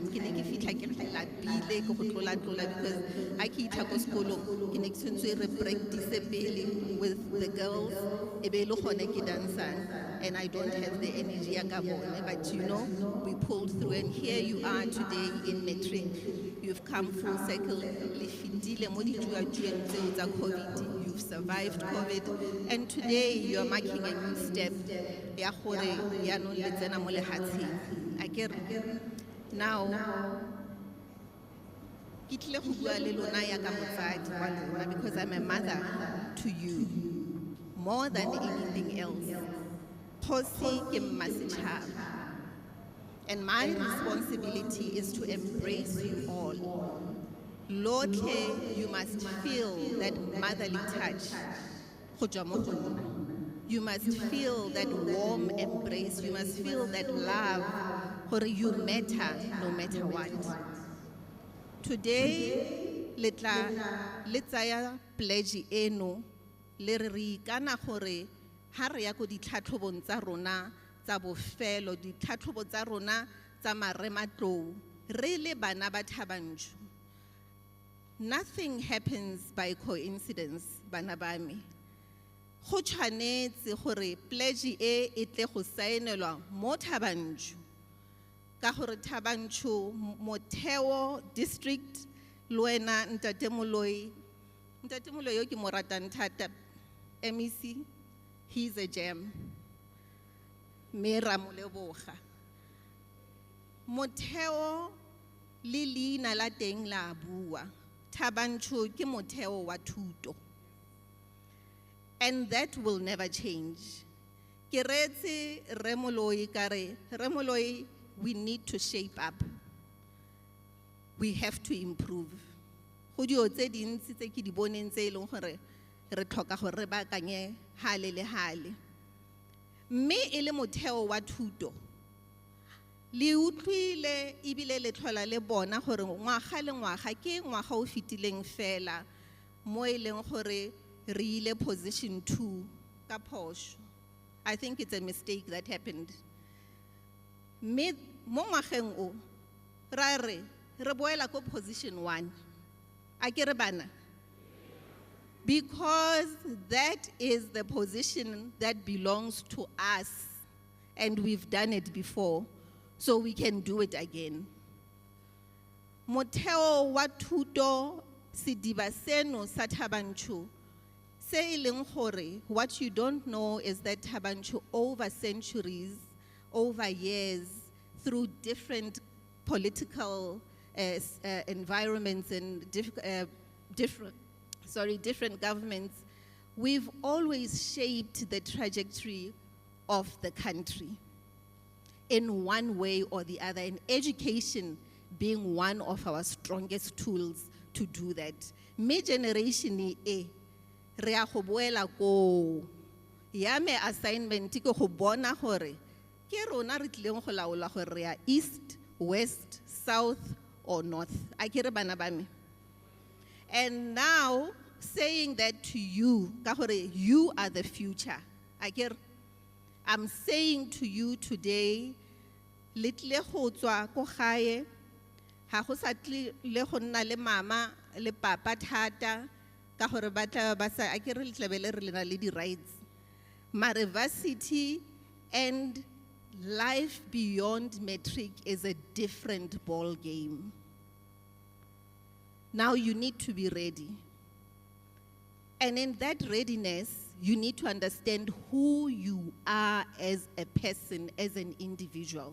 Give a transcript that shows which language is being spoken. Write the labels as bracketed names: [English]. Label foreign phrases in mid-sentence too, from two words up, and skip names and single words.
[English] Because I keep practice with the girls, and I don't have the energy, but you know, we pulled through, and here you are today in matric. You've come full circle. You've you've survived COVID, and today you are marking a new step. [Tswana] Ya gore yaanong le tsena mo lehatsheng. Akere? Now, ke tlile go bua le lona ya ka motsadi wa lona [English] because I'm a mother to you. More than anything else, [Tswana] Kgosi ke mmasechaba. [English] And my responsibility is to embrace you all. Lotlhe, you must feel that motherly touch. [Tswana] Go tswa mo go nna. [English] You must feel that warm embrace. You must feel that love, gore you matter no matter what. Today, [Tswana] le tsaya pledge eno, le re ikana gore ha re ya go ditlhatlhobong tsa rona tsa bofelo, ditlhatlhobo tsa rona tsa marematlou, re le bana ba Thabanchu. [English] Nothing happens by coincidence, [Tswana] bana ba me. Go tshwanetse gore pledge e tle go saenelwa mo Thabanchu. Ka gore Thabanchu motheo district le wena ntate Moloi yo ke mo ratang thata, MEC, [English] he's a gem. [Tswana] Me ra mo leboga. Motheo le leina la teng la bua. Thabanchu ke motheo wa thuto. [English] And that will never change. [Tswana] Ke retse Re Moloi ka re, Re Moloi, [English] we need to shape up. We have to improve. [Tswana] Go dio tse dintsi tse ke di boneng tse eleng gore re tlhoka gore re baakanye hale le hale. Mme e le motheo wa thuto. Le utlwile ebile le tlhola le bona gore ngwaga le ngwaga ke ngwaga o fitileng fela mo e leng gore re ile position 2 ka phosho. [English] I think it's a mistake that happened. [Tswana] Mme mo ngwageng o ra re boela ko position 1. Akere bana? [English] Because that is the position that belongs to us, and we've done it before, so we can do it again. [Tswana] Motheo wa thuto sediba seno sa Thabanchu se e leng gore, [English] what you don't know is that Thabanchu over centuries, over years, through different political environments and different governments, we've always shaped the trajectory of the country in one way or the other, and education being one of our strongest tools to do that. [Tswana] Me generation e re a go boela ko ya me assignment ke go bona gore ke rona re tlileng go laola gore re a [English] east, west, south or north. [Tswana] Akere bana ba me? [English] And now, saying that to you, [Tswana] ka gore [English] you are the future. Akere, I'm saying to you today, [Tswana] le tlile go tswa ko gae, ha go sa tlile go nna le mama le papa thata, ka gore ba tla ba sa akere le tlabele re lena le di rights. [English] Mare varsity and life beyond matric is a different ball game. Now you need to be ready. And in that readiness, you need to understand who you are as a person, as an individual.